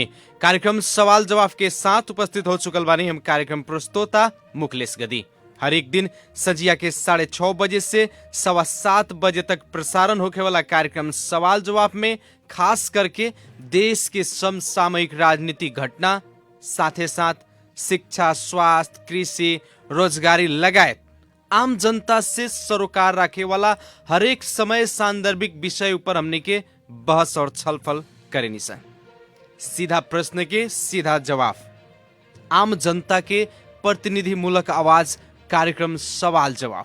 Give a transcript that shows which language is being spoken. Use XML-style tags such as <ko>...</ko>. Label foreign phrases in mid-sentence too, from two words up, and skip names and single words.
<bho>कार्यक्रम सवाल जवाब के साथ उपस्थित हो चुकल बानी हम कार्यक्रम प्रस्तोता मुकलेश गदी। हर एक दिन संजिया के 6:30 बजे से 7:15 बजे तक प्रसारण होने वाला कार्यक्रम सवाल जवाब में खास करके देश के समसामयिक राजनीतिक घटना साथ साथ शिक्षा, स्वास्थ्य, कृषि, रोजगारी लगायत आम जनता से सरोकार रखे वाला हरेक समय सांदर्भिक विषय ऊपर हमने के बहस और छलफल करेनी सा। सीधा प्रश्न के सीधा जवाब, आम जनता के प्रतिनिधि मूलक आवाज कार्यक्रम सवाल जवाब।</bho>